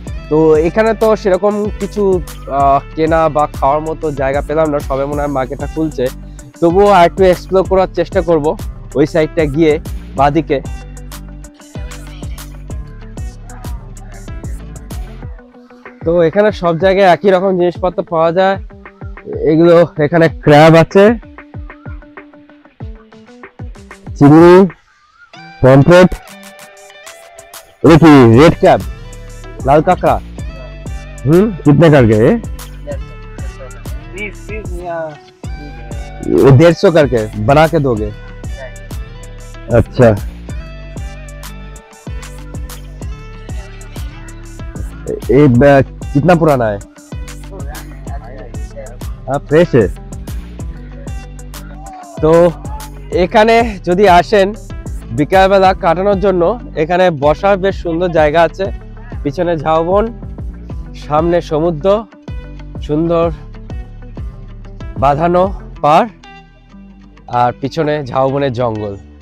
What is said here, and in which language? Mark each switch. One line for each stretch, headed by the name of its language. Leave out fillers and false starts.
Bangla: তো এখানে তো সেরকম কিছু কেনা বা খাওয়ার মতো জায়গা পেলাম না, সবে মনে হয় মার্কেটটা খুলছে। তবুও আর একটু এক্সপ্লোর করার চেষ্টা করব ওই সাইডটা গিয়ে বাদিকে। তো এখানে সব জায়গায় একই রকম জিনিসপত্র পাওয়া যায়। এগুলো এখানে ক্র্যাব আছে, চিংড়ি, পমফ্রেট,
Hindi: ये की रेड क्रैब, लाल काकड़ा, कितने करके? 150 करके बना के दोगे? अच्छा, ये कितना पुराना है? हाँ फ्रेश है।
Bangla: তো এখানে যদি আসেন বিকালবেলা কাটানোর জন্য, এখানে বসার বেশ সুন্দর জায়গা আছে। পিছনে ঝাউবন, সামনে সমুদ্র, সুন্দর বাঁধানো পাড়, আর পিছনে ঝাউবনের জঙ্গল।